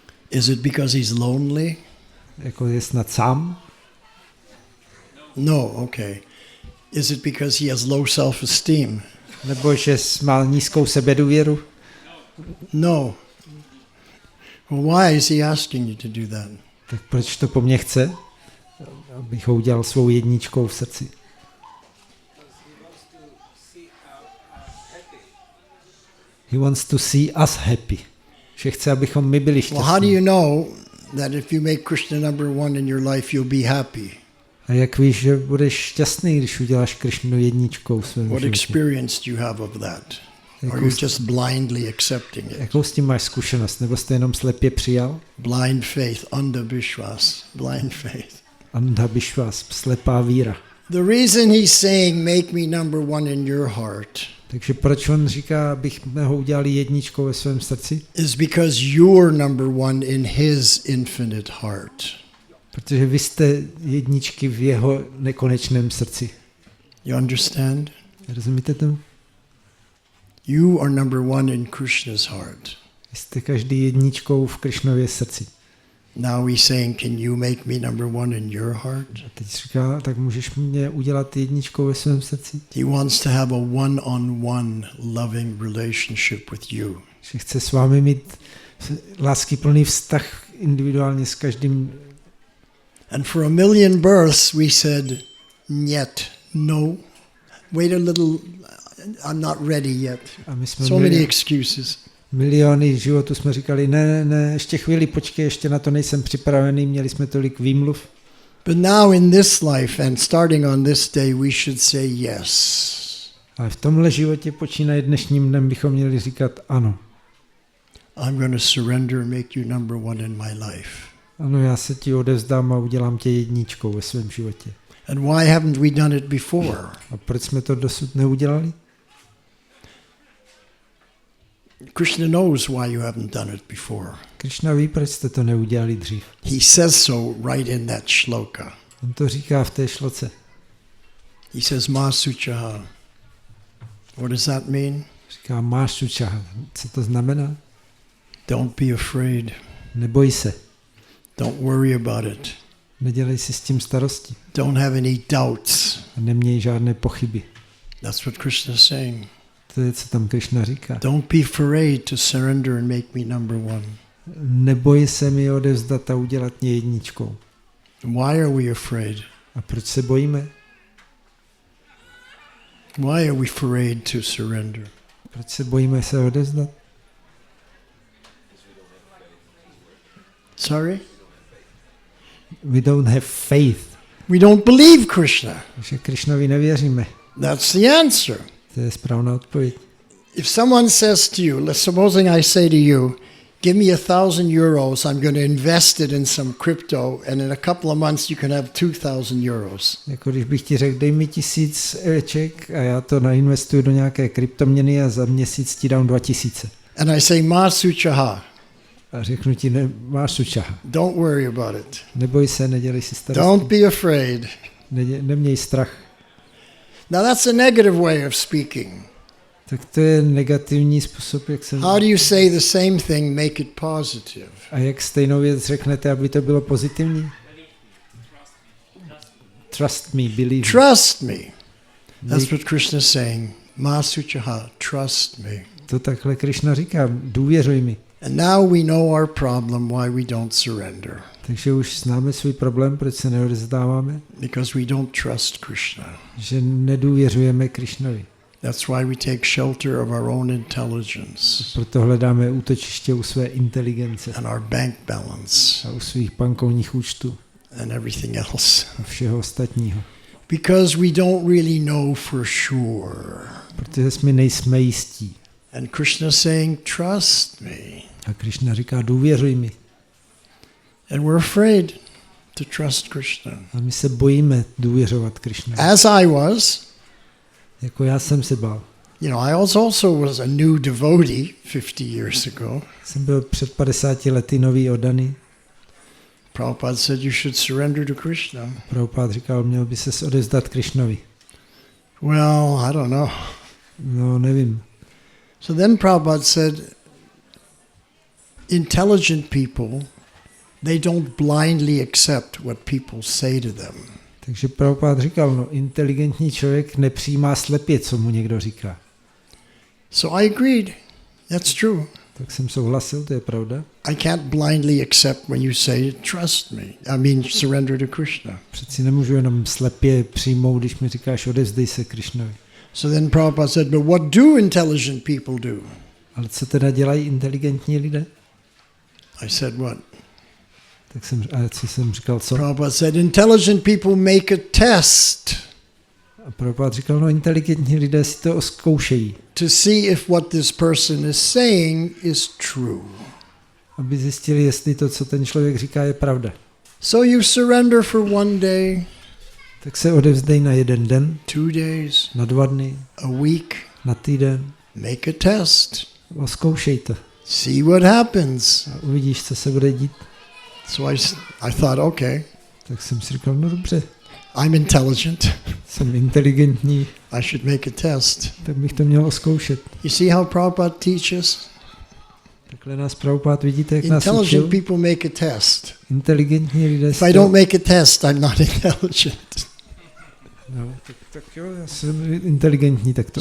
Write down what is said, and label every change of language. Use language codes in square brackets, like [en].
[en] Is it because he's lonely? [cs] Jako je snad sám? [en] No, okay. Is it because he has low self-esteem? [cs] Nebo že má nízkou sebedůvěru? [en] No. Well, why is he asking you to do that? [cs] Tak proč to po mně chce? Abych ho udělal svou jedničkou v srdci. [en] He wants to see us happy. [cs] Že chce, abychom my byli šťastní. [en] Well, how do you know that if you make Krishna number one in your life, you'll be happy? [cs] A jak víš, že budeš šťastný, když uděláš Krishnu jedničkou v svém [en] What [cs] životě? [en] experience do you have of that? Are you just blindly accepting it? [cs] Jakou s tím máš zkušenost? Nebo jsi to jenom slepě přijal? [en] Blind faith, andha vishwas, blind faith. [cs] Andha vishwas, slepá víra. [en] The reason he's saying make me number one in your heart [cs] Takže proč on říká, abych ho udělali jedničkou ve svém srdci? [en] is because you're number one in his infinite heart. [cs] Protože vy jste jedničky v jeho nekonečném srdci. [en] You understand? [cs] Rozumíte tomu? [en] You are number one in Krishna's heart. [cs] Vy jste každý jedničkou v Krišnově srdci. [en] Now he's saying, can you make me number one in your heart? [cs] A teď říká, tak můžeš mě udělat jedničkou ve svém srdci? [en] He wants to have a one-on-one loving relationship with you. [cs] Že chce s vámi mít láskyplný vztah individuálně s každým. [en] And for 1,000,000 births we said, "Niet, no, wait a little, I'm not ready yet." [cs] A my jsme [en] So many excuses. [cs] miliony životů jsme říkali, ne, ještě chvíli, počkej, ještě na to nejsem připravený, měli jsme tolik výmluv. [en] But now in this life and starting on this day, we should say yes. [cs] Ale v tomhle životě počínaje dnešním dnem bychom měli říkat ano. [en] I'm going to surrender and make you number one in my life. [cs] Ano, já se ti odevzdám a udělám tě jedničkou ve svém životě. [en] And why haven't we done it before? [cs] A proč jsme to dosud neudělali? [en] Krishna knows why you haven't done it before. [cs] Krishna ví, proč jste to neudělali dřív. [en] He says so right in that shloka. [cs] On to říká v té šloce. [en] He says, Ma Suchaha. What does that mean? [cs] Říká, máš sučaha. Co to znamená? [en] Don't be afraid. [cs] Neboj se. [en] Don't worry about it. [cs] Nedělej si s tím starosti. [en] Don't have any doubts. [cs] A neměj žádné pochyby. [en] That's what Krishna is saying. [cs] To je, co tam Krishna říká. [en] Don't be afraid to surrender and make me number one. [cs] Neboj se mi odevzdat a udělat mě jedničkou. [en] Why are we afraid? [cs] A proč se bojíme? [en] Why are we afraid to surrender? [cs] Proč se bojíme se odevzdat? [en] Sorry? We don't have faith. We don't believe Krishna. [cs] Že Krishnovi nevěříme. [en] That's the answer. [cs] To je správná odpověď. [en] If someone says to you, supposing I say to you, give me €1,000, I'm going to invest it in some crypto, and in a couple of months you can have €2,000. [cs] Jako když bych ti řekl, dej mi 1000 Ček a já to nainvestuju do nějaké kryptoměny a za měsíc ti dám 2000. [en] And I say, Ma Suchaha. [cs] A řeknu ti, máš sučaha. [en] Don't worry about it. [cs] Neboj se, nedělej si starosti. [en] Don't be afraid. [cs] Neměj strach. [en] Now that's a negative way of speaking. [cs] Tak to je negativní způsob, jak se... [en] How do you say the same thing, make it positive? [cs] A jak stejnou věc řeknete, aby to bylo pozitivní? [en] Trust me, believe me. Trust me. That's what Krishna is saying. Ma Suchaha, trust me. [cs] To takhle Krishna říká, důvěřuj mi. [en] And now we know our problem, why we don't surrender. [cs] Takže už známe svůj problém, proč se neodevzdáváme? [en] Because we don't trust Krishna. [cs] Že nedůvěřujeme Krishnovi. [en] That's why we take shelter of our own intelligence. [cs] Proto hledáme útočiště u své inteligence. [en] And our bank balance. [cs] A u svých bankovních účtů. [en] And everything else. [cs] A všeho ostatního. [en] Because we don't really know for sure. [cs] Protože my nejsme jistí. [en] And Krishna saying, trust me. [cs] A Krishna říká, důvěřuj mi. [en] And we're afraid to trust Krishna. [cs] A my se bojíme důvěřovat Krishna. [en] As I was, [cs] Jako já jsem se bál. [en] you know, I also was a new devotee 50 years ago. [cs] Jsem byl před 50 lety nový oddaný. [en] Prabhupada said you should surrender to Krishna. [cs] Prabhupada říkal, měl by ses odevzdat Krishnovi. [en] Well, I don't know. [cs] No, nevím. [en] So then Prabhupada said, intelligent people, they don't blindly accept what people say to them. [cs] Takže Prabhupada říkal, no, inteligentní člověk nepřijímá slepě, co mu někdo říká. [en] So I agreed. That's true. [cs] Tak jsem souhlasil, to je pravda. [en] I can't blindly accept when you say, trust me. I mean, surrender to Krishna. [cs] Přeci nemůžu jenom slepě přijmout, když mi říkáš, odevzdej se Krishnovi. [en] So then Prabhupada said, but what do intelligent people do? [cs] Ale co teda dělají inteligentní lidé? [en] I said, what? [cs] Co jsem říkal, co? [en] Prabhupada said, intelligent people make a test [cs] A Prabhupada říkal, no, inteligentní lidé si to zkoušejí, [en] to see if what this person is saying is true. [cs] aby zjistili, jestli to, co ten člověk říká, je pravda. [en] So you surrender for one day, [cs] Tak se odevzdej na 1 den, [en] 2 days, [cs] na 2 dny, [en] a week, [cs] na týden. [en] make a test, [cs] Zkoušej to [en] see what happens. [cs] a uvidíš, co se bude dít. [en] So I thought, okay, [cs] Tak jsem si říkal, no dobře, [en] I'm intelligent. [cs] jsem inteligentní, [en] I should make a test. [cs] tak bych to měl zkoušet. [en] You see how Prabhupada teaches? [cs] Takhle nás Prabhupada, vidíte, jak nás [en] Intelligent [cs] učil. [en] people make a test. [cs] Inteligentní lidé [en] If I don't make a test, I'm not intelligent. [cs] No, tak jo, já jsem inteligentní, tak to